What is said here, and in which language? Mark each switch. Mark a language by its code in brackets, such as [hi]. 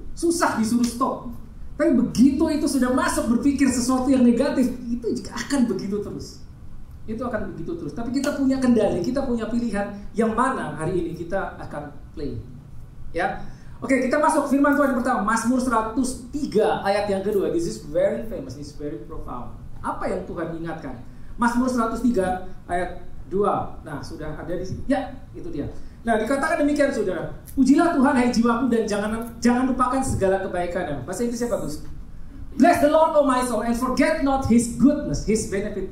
[id] Susah disuruh stop. Tapi begitu itu sudah masuk berpikir sesuatu yang negatif, itu juga akan begitu terus. Tapi kita punya kendali, kita punya pilihan yang mana hari ini kita akan play. Ya. Oke, kita masuk firman Tuhan yang pertama, Mazmur 103 ayat yang kedua. [en] This is very famous, this is very profound. [id] Apa yang Tuhan ingatkan? Mazmur 103 ayat 2. Nah, sudah ada di sini. Ya, itu dia. Nah, dikatakan demikian saudara. Pujilah Tuhan hai jiwaku dan jangan lupakan segala kebaikannya. Bahasa Inggrisnya bagus. [en] Bless the Lord, O my soul, and forget not His goodness, His benefit.